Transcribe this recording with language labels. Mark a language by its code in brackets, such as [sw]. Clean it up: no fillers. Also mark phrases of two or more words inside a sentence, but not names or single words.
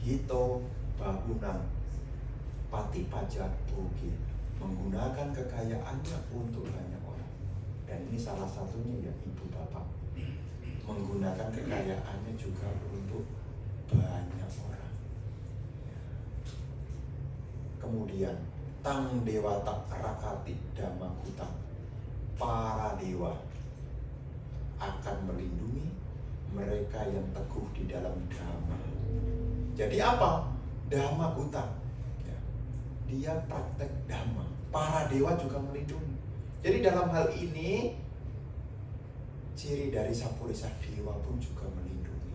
[pi] hito bahunang pati pajak bugil, [id] menggunakan kekayaannya untuk banyak orang. Dan ini salah satunya ya ibu bapak, menggunakan kekayaannya juga untuk banyak orang. [pi] Kemudian tang dewata rakati dhammakuta, [id] para dewa akan melindungi mereka yang teguh di dalam dhamma. Jadi apa? Dhammakuta. Ya. Dia praktek dhamma. Para dewa juga melindungi. Jadi dalam hal ini ciri dari Sapurisa dewa pun juga melindungi.